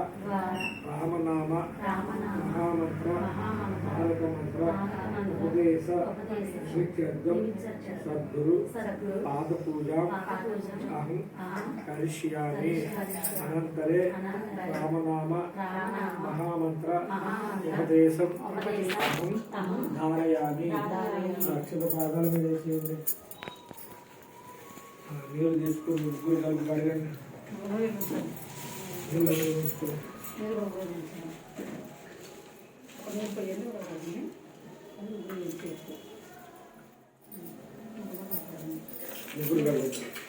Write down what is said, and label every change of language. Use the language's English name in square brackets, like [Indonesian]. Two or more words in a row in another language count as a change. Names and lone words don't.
[Sanskrit] रामनाम महामंत्र तारक मंत्र उपदेश निमित्त्यर्थं सद्गुरु पाद पूजा अहं करिष्यामि अनन्तरे रामनाम महामंत्र उपदेशं अहं धारयामि अक्षत [Telugu] పాదాల మీద వేసేయండి నీళ్ళు తీసుకొని ముగ్గురు కలిపి కడగండి నీళ్ళు తీసుకో ముగ్గురు కడగండి